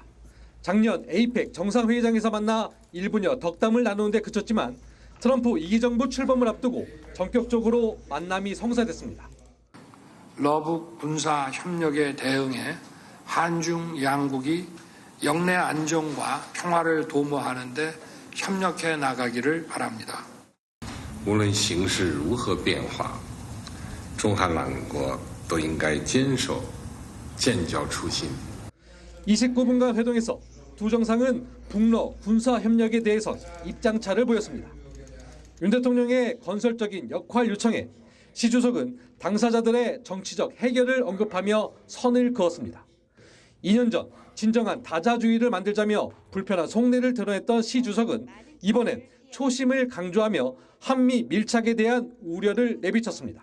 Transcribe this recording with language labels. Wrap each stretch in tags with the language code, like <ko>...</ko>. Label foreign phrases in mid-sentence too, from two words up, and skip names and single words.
<ko>작년 에이펙 정상회의장에서 만나 1분여 덕담을 나누는 데 그쳤지만 트럼프 2기 정부 출범을 앞두고 전격적으로 만남이 성사됐습니다. 러북 군사 협력에 대응해 한중 양국이 영내 안정과 평화를 도모하는 데 협력해 나가기를 바랍니다.</ko> <zh>无论形势如何变化，中韩两国都应该坚守建交初心。</zh> <ko>29분간 회동에서 두 정상은 북러 군사 협력에 대해서 입장차를 보였습니다. 윤 대통령의 건설적인 역할 요청에 시 주석은 당사자들의 정치적 해결을 언급하며 선을 그었습니다. 2년 전 진정한 다자주의를 만들자며 불편한 속내를 드러냈던 시 주석은 이번엔 초심을 강조하며 한미 밀착에 대한 우려를 내비쳤습니다.</ko>